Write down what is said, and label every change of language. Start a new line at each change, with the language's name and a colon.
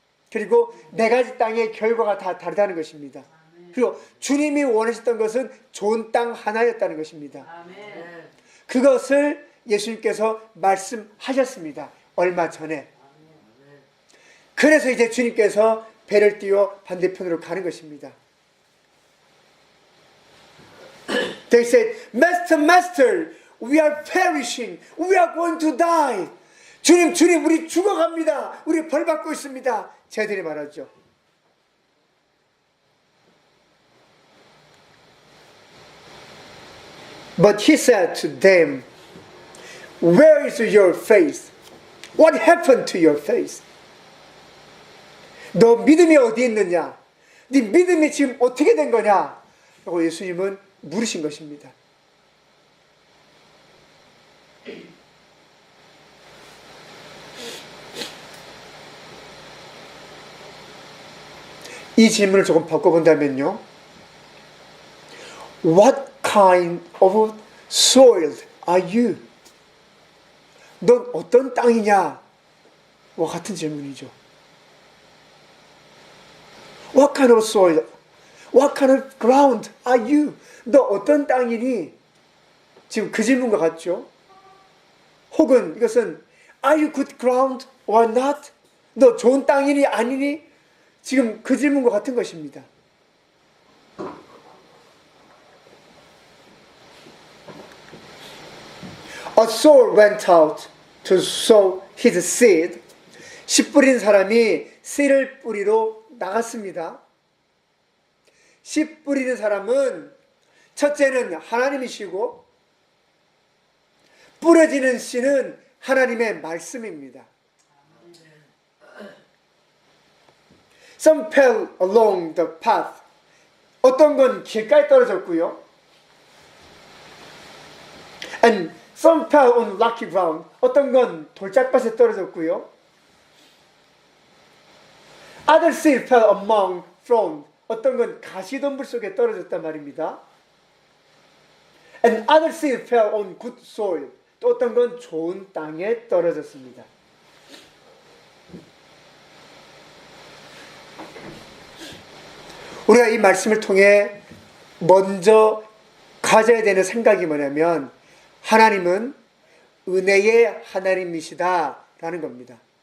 Korean: 그리고 네 가지 땅의 결과가 다 다르다는 것입니다. 그리고 주님이 원하셨던 것은 좋은 땅 하나였다는 것입니다. 그것을 예수님께서 말씀하셨습니다. 얼마 전에. 그래서 이제 주님께서 배를 띄워 반대편으로 가는 것입니다.
English: They said, Master, Master, we are perishing. We are going to die.
Korean: 주님, 주님, 우리 죽어갑니다. 우리 벌 받고 있습니다. 쟤들이 말하죠.
English: But he said to them, Where is your faith? What happened to your faith?
Korean: 너 믿음이 어디 있느냐? 네 믿음이 지금 어떻게 된 거냐? 라고 예수님은 물으신 것입니다. 이 질문을 조금 바꿔본다면요.
English: What kind of soil are you?
Korean: 넌 어떤 땅이냐? 와 같은 질문이죠.
English: What kind of soil? What kind of ground are you? 너 어떤 땅이니? 지금 그 질문과 같죠?
Korean: 혹은 이것은
English: Are you good ground or not?
Korean: 너 좋은 땅이니 아니니? 지금 그 질문과 같은 것입니다.
English: A sower went out to sow his seed.
Korean: 씨 뿌린 사람이 씨를 뿌리러 나갔습니다. 씨 뿌리는 사람은 첫째는 하나님이시고 뿌려지는 씨는 하나님의 말씀입니다.
English: Some fell along the path.
Korean: 어떤 건 길가에 떨어졌고요.
English: And some fell on rocky ground.
Korean: 어떤 건 돌짝밭에 떨어졌고요.
English: Other seed fell among thorns.
Korean: 어떤 건 가시덤불 속에 떨어졌단 말입니다.
English: And other seed fell on good soil.
Korean: 또 어떤 건 좋은 땅에 떨어졌습니다. 우리가 이 말씀을 통해 먼저 가져야 되는 생각이 뭐냐면 하나님은 은혜의 하나님이시다라는 겁니다.